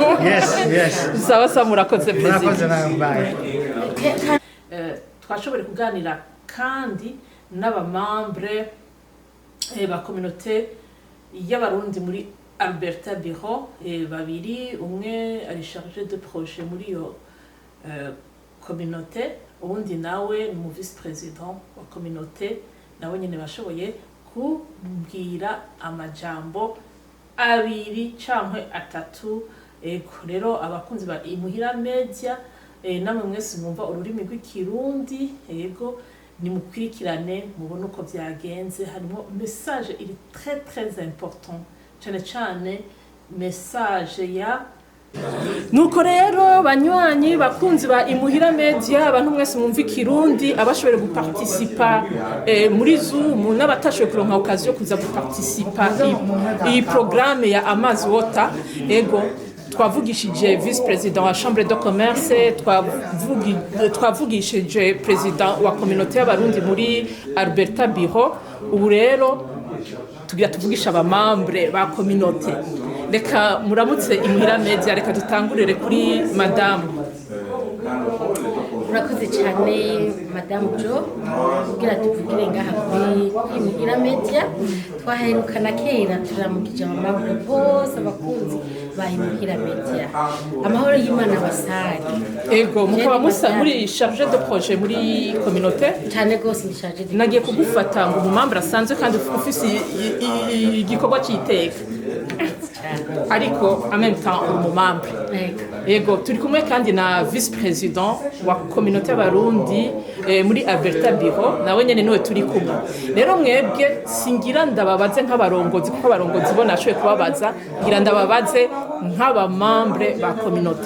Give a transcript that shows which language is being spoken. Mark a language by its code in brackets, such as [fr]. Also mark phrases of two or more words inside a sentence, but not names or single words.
[rn] Yes sawa murakoze president. Murakoze nambaye. Twashobora kuganira kandi n'abamembre ba communauté y'abarundi muri Alberta Bureau babiri umwe ari [fr] chargé de projet [rn] muri yo communauté ubundi nawe ni mu [en] vice president [rn] wa communauté nawe nyene bashoboye kubwira amajambo abiri cankwe atatu. Ego rero abakunzi ba Imuhira Media namwe mwese mwumva ururimi rw'ikirundi ego nimukurikirane mubone uko byagenze. Harimo message iri [fr] très important [rn] cyane message ya nuko rero banywanyi bakunzi ba Imuhira Media abantu mwese mwumva ikirundi abashobore guparticipa muri Zoom n'abatashoboye kuronka occasion kuza guparticipa iyi programme ya Amazi Water ego twavugishije [en] vice president [rn] wa [fr] chambre de commerce [rn] twavugishije president wa communauté y'abarundi muri Alberta Biro. Ubu rero tugira tuvugisha abamambre ba communauté. Reka muramutse Imuhira Media, reka dutangurire kuri madame. Murakoze cyane madame Jo kugira tuvugire ngaha kuri Imuhira Media. Twaherukana kera turamukije abamambre bose abakunzi ba Imuhira Media. Amahoro y'Imana basari. Ego mukaba musa muri [fr] chargé de projet [rn] muri communauté cyane gose ni [fr] chargé de. [rn] Nagiye kugufata ngo umumambre asanzwe kandi ufise igikorwa cyiteka ariko [fr] en même temps [rn] umumambre. Ego turi kumwe kandi na [en] vice president [rn] wa communauté y'abarundi muri Alberta Biro nawe nyene niwe turi kumwe. Rero mwebwe singira ndababaze nk'abarongozi kuko abarongozi bo nashoye kubabaza ngira ndababaze nk'abamambre ba communauté.